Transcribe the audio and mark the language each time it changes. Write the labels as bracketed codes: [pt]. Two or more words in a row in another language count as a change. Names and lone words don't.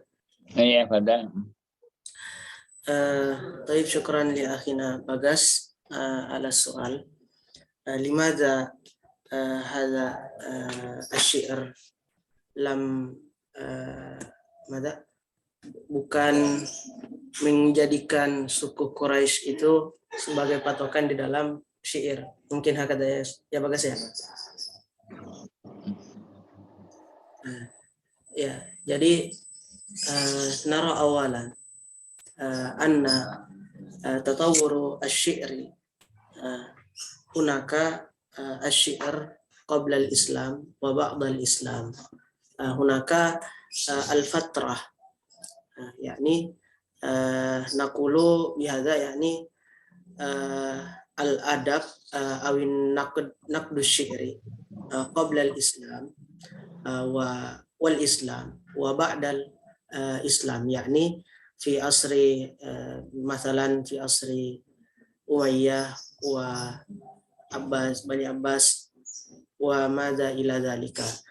[ar] إيه تفضل. طيب شكرا لأخينا باغاس على السؤال. لماذا هذا الشعر لم [id] bukan menjadikan suku Quraisy itu sebagai patokan di dalam syair? Mungkin hakada ya Bagas ya. [ar] يا، jadi نرى أولاً أن تطور الشعر هناك الشعر قبل الإسلام وبعد الإسلام. هناك الفترة. يعني نقول بهذا يعني الأدب أو النقد الشعري قبل الإسلام والإسلام وبعد الإسلام، يعني في عصر مثلاً في عصر أمية وبني عباس وما إلى ذلك.